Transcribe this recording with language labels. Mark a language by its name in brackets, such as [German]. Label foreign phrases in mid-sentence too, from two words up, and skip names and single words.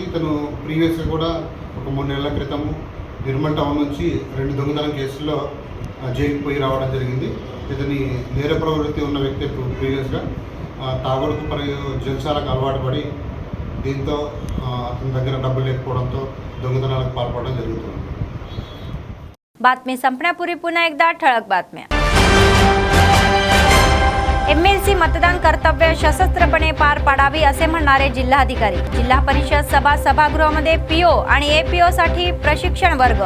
[Telugu] ఇతను ప్రీవియస్గా కూడా ఒక 3 నెలల క్రితం నిర్మల్ టౌన్ నుంచి 2 దొంగతనం కేసుల్లో జైలుకి పోయి రావడం జరిగింది। ఇతని నేర ప్రవృత్తి ఉన్న వ్యక్తి ప్రీవియస్గా తాగుడుకు మరియు జల్సాలకు అలవాటు పడి దీంతో అతని దగ్గర డబ్బులు లేకపోవడంతో దొంగతనాలకు పాల్పడడం జరుగుతుంది। [Marathi] बातमी संपण्यापूर्वी पुन्हा एकदा ठळक बातम्या। एमएलसी मतदान कर्तव्य सशस्त्रपणे पार पाडावी असे म्हणणारे जिल्हाधिकारी। जिल्हा परिषद सभागृहामध्ये पीओ आणि एपीओ साठी प्रशिक्षण वर्ग।